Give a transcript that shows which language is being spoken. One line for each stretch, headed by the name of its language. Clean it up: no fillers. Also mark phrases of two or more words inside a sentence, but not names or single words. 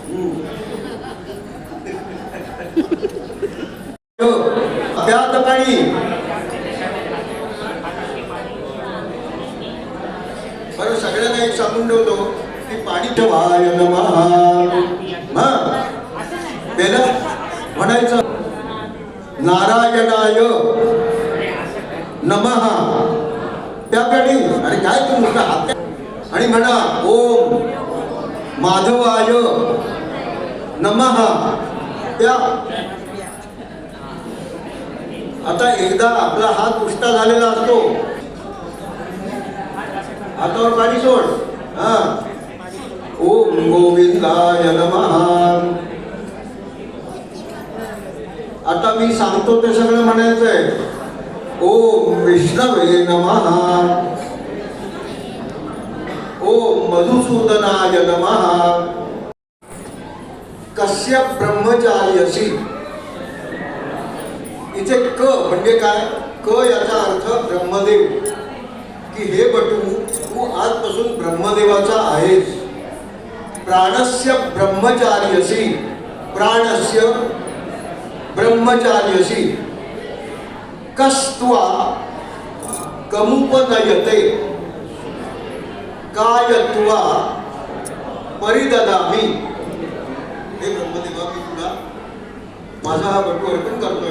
Marathi: अभ्यात पाणी. बरं, सगळ्यांना एक सांगून ठेवतो की पाणी
Sanskrit: ठेवाय नमः.
Marathi: त्याला म्हणायचं
Sanskrit: नारायणाय नमः.
Marathi: त्याकडे अरे काय तू नुसता हात आणि म्हणा
Sanskrit: ओम माधवाय नमः.
Marathi: त्या आता एकदा आपला हात उष्टा झालेला असतो, हातावर पाणी सोड. हा,
Sanskrit: ओम गोविंदाय नमः.
Marathi: आता मी सांगतो ते सगळं म्हणायचंय.
Sanskrit: ओम विष्णवे नमः. ओम मधुसूदनाय नमः. कस्य ब्रह्मचार्यसी.
Marathi: इथे क म्हणजे काय? क याचा अर्थ ब्रह्मदेव, की हे बटू तू आजपासून ब्रह्मदेवाचा आहेस.
Sanskrit: प्राणस्य ब्रह्मचार्यसी. प्राणस्य ब्रह्मचार्यसी. कस्त्वा कमुपनयते कायत्वा परिददामि.
Marathi: हे ब्रह्मदेवा, मी तुला माझा हा बटू अर्पण करतोय.